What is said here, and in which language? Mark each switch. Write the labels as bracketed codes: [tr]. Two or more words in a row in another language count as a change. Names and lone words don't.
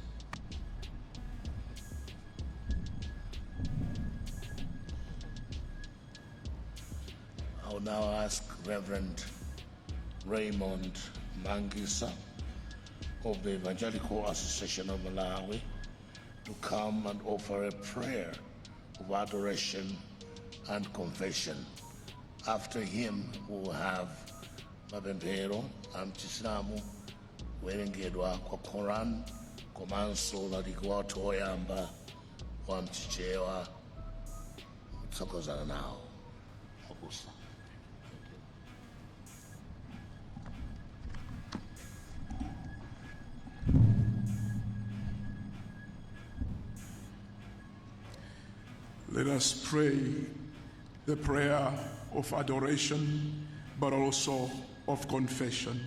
[en] I will now ask Reverend Raymond Mangisa of the Evangelical Association of Malawi to come and offer a prayer of adoration and confession. After him, we will have [ny] Mapemphero Amchisilamu kuwerengedwa kwa Quran komanso ulaliki wathu oyamba wa mchichewa kutsokozana nawo. Mabusa. [en] Let us pray the prayer of adoration, but also of confession.